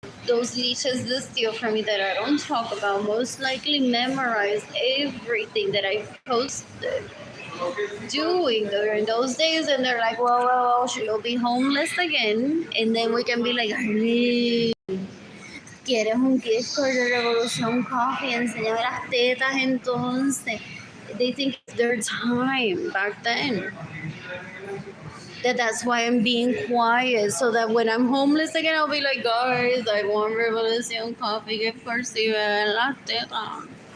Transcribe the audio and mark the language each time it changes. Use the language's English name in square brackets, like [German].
[English] Those leeches that steal from me that I don't talk about most likely memorize everything that I posted doing during those days, and they're like, well, she'll be homeless again, and then we can be like, Arlene, [Spanish] ¿quieres un gift card de Revolution Coffee? Enséñame las tetas entonces. [English] They think it's their time back then. That's why I'm being quiet, so that when I'm homeless again, I'll be like, guys, I want Revolution Coffee gift card, [Spanish] si ven las tetas.